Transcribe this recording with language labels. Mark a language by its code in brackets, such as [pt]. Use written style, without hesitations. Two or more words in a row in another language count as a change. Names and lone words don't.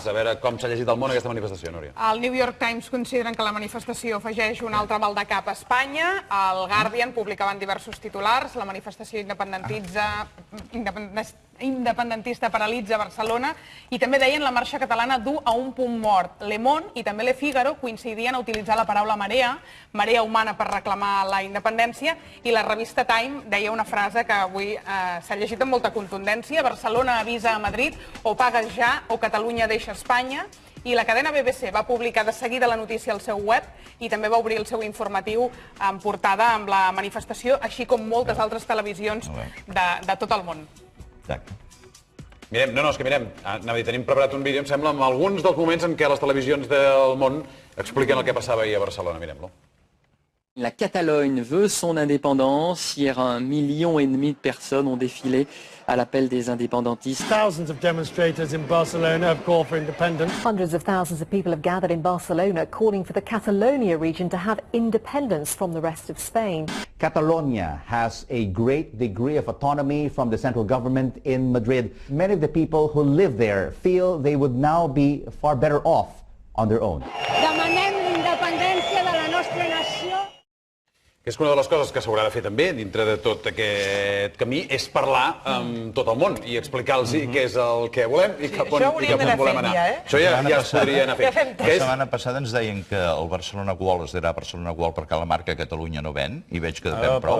[ca] A veure com s'ha llegit al món aquesta manifestació, Núria. El New York Times consideren que la manifestació afegeix un altre mal de cap a Espanya. El Guardian publicaven diversos titulars. La manifestació independentista paralitza Barcelona, i també deien la marxa catalana du a un punt mort. Le Monde i també Le Figaro coincidien a utilitzar la paraula marea humana per reclamar la independència, i la revista Time deia una frase que avui s'ha llegit amb molta contundència: Barcelona avisa a Madrid, o pagues ja o Catalunya deixa Espanya. I la cadena BBC va publicar de seguida la notícia al seu web i també va obrir el seu informatiu en portada amb la manifestació, així com moltes altres televisions de tot el món. Exacte. Mirem, és que mirem, tenim preparat un vídeo, em sembla, amb alguns dels moments en què les televisions del món expliquen el que passava ahir a Barcelona. Mirem-lo. [fr] La Catalogne veut son indépendance. Hier, 1,5 million de personnes ont défilé à l'appel des indépendantistes. [en] Thousands of demonstrators in Barcelona have called for independence. Hundreds of thousands of people have gathered in Barcelona calling for the Catalonia region to have independence from the rest of Spain. Catalonia has a great degree of autonomy from the central government in Madrid. Many of the people who live there feel they would now be far better off on their own. [ca] Demanem l'independència de la nostra nació. Que és una de les coses que s'haurà de fer també, dintre de tot aquest camí, és parlar amb tot el món i explicar-los què és el que volem i cap on volem anar. Això ja es podria anar fent. La setmana passada ens deien que el Barcelona World es dirà Barcelona World perquè la marca Catalunya no ven, i veig que ven prou.